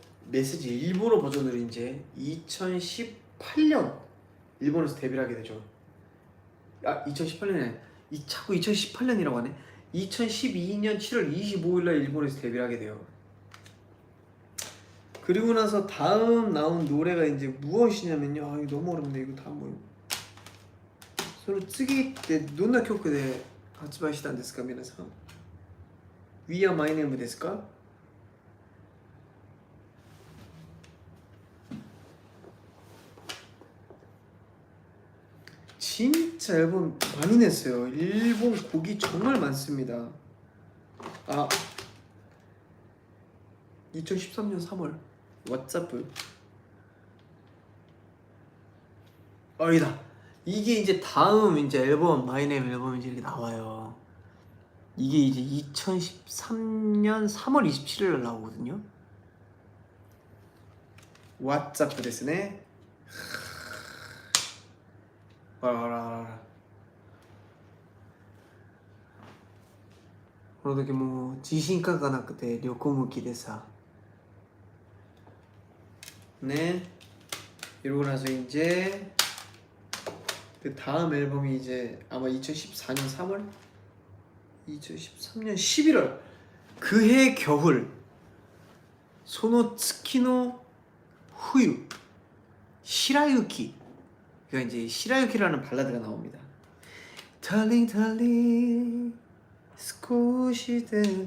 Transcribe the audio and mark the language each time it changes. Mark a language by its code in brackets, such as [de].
[ko] 메시지 일본어 버전으로 이제 2018년 일본에서 데뷔를 하게 되죠. 2018년에 자꾸 2018년이라고 하네. 2012년 7월 25일날 일본에서 데뷔를 하게 돼요. 그리고 나서 다음 나온 노래가 이제 무엇이냐면요. 이거 너무 어렵네. 이거 다 뭐. [ja] その次ってどんな曲で発売したんですか皆さん? We Are My Name ですか? [ko] 진짜 앨범 많이 냈어요. 일본 곡이 정말 많습니다. 2013년 3월 왓츠앱. 아니다. 이게 이제 다음 이제 앨범 마이네임 앨범이 이제 이렇게 나와요. 이게 이제 2013년 3월 27일 날 나오거든요. [ja] 왓츠앱ですね. この時もう自信がなくて横向きでさ네. [ko] 이러고 나서 이제 그 다음 앨범이 이제 아마 2014년 3월? 2013년 11월 그해 겨울 [ja] 소노츠키노 후유 시라유키. [ko] 그러니까 이제 시라유키라는 발라드가 나옵니다. [en] Darling darling [ja] 少しで